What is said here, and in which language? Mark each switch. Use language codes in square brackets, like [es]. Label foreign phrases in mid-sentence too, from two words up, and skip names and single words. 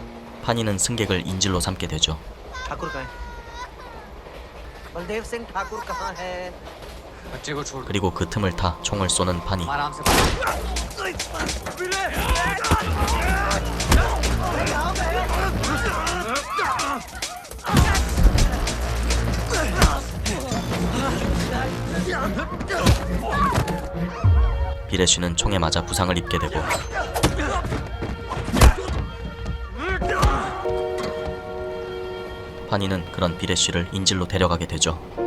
[ko] 파니는 승객을 인질로 삼게 되죠. [hi] ठाकुर कहाँ है बलदेव सिंह ठाकुर कहाँ है बच्चे को छोड़. [ko] 그리고 그 틈을 타 총을 쏘는 파니. [hi] आराम से. [ko] 비레쉬는 총에 맞아 부상을 입게 되고 파니는 그런 비레쉬를 인질로 데려가게 되죠.